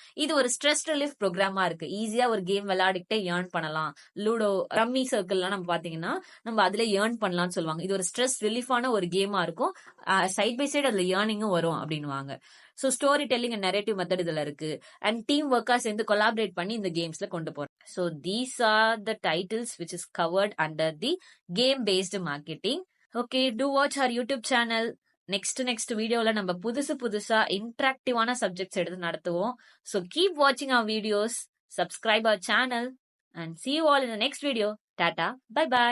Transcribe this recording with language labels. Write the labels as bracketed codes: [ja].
[ta] இது ஒரு stress relief ப்ரோக்ராமா இருக்கு. ஈஸியா ஒரு கேம் விளையாடிக்கிட்டே ஏர்ன் பண்ணலாம். லூடோ, ரம்மி சர்க்கிள்லாம் நம்ம பாத்தீங்கன்னா நம்ம அதுல ஏர்ன் பண்ணலாம்னு சொல்லுவாங்க. இது ஒரு ஸ்ட்ரெஸ் ரிலீஃபான ஒரு கேமா இருக்கும். சைட் பை சைடு அதுல ஏர்னிங்கும் வரும் அப்படின்னுவாங்க. So story telling and narrative method இதுல இருக்கு. அண்ட் டீம் ஒர்க்கா சேர்ந்து கொலாபரேட் பண்ணி இந்த கேம்ஸ்ல கொண்டு போறோம். [en] So these are the titles which is covered under the game based marketing. Okay, do watch our YouTube channel. [ta] Next வீடியோல நம்ம புதுசா இன்டராக்டிவான சப்ஜெக்ட்ஸ் எடுத்து நடத்துவோம். [en] So keep watching our videos, subscribe our channel and see you all in the next video. Tata, bye bye.